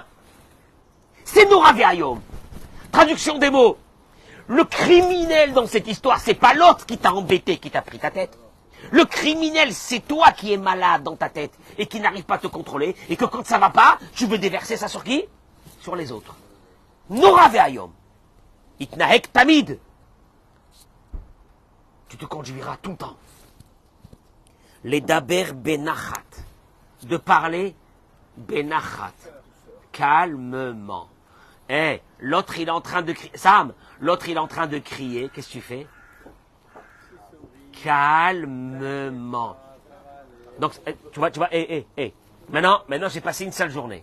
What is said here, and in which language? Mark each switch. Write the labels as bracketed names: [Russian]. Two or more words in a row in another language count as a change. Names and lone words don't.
[French] C'est Nora Ve'ayom. Traduction des mots. Le criminel dans cette histoire, c'est pas l'autre qui t'a embêté, qui t'a pris ta tête. Le criminel, c'est toi qui es malade dans ta tête et qui n'arrive pas à te contrôler et que quand ça va pas, tu veux déverser ça sur qui? Sur les autres. Nora ve'ayom. [Hebrew] תתנהג תמיד. [French] Tu te conduiras tout le temps. [Hebrew] לדבר בנחת. [French] De parler benachat. Calmement. L'autre il est en train de crier. Sam, l'autre il est en train de crier. Qu'est-ce que tu fais? Calmement. Donc, tu vois, Maintenant, j'ai passé une sale journée.